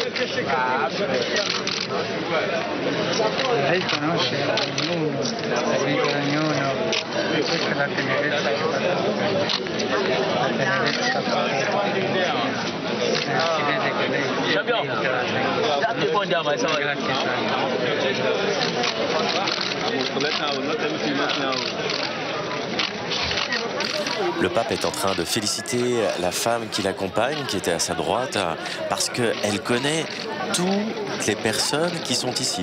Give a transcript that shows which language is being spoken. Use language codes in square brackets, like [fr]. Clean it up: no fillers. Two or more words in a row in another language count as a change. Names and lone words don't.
[it] Lei conosce ognuno, la vita di ognuno, questa è la tenerezza che fa la tenerezza si vede che lei [fr] Le pape est en train de féliciter la femme qui l'accompagne, qui était à sa droite, parce qu'elle connaît toutes les personnes qui sont ici.